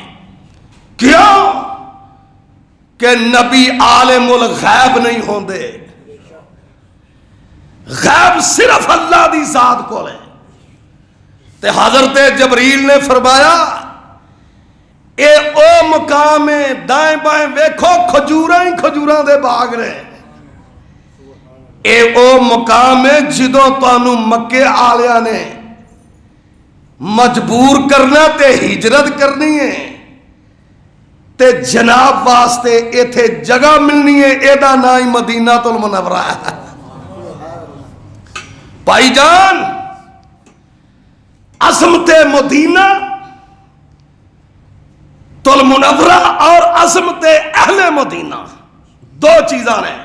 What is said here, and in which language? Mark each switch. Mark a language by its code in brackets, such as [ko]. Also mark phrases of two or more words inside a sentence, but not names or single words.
[pa] کیوں کہ نبی عالم الغیب نہیں ہوندے، غیب صرف اللہ دی ذات کو ہے. تے حضرت جبریل نے فرمایا اے او مقام ہے، دائیں بائیں ویکھو کھجوراں ہی کھجوراں دے باغ رہے. اے او مقام ہے جدو تانوں مکے آلیاں نے مجبور کرنا تے ہجرت کرنی ہے تے جناب واسطے ایتھے جگہ ملنی ہے، اے دا نام ہی مدینہ المنورہ ہے. بھائی جان، عظمت مدینہ المنورہ اور عظمت اہل مدینہ 2 چیزاں نے.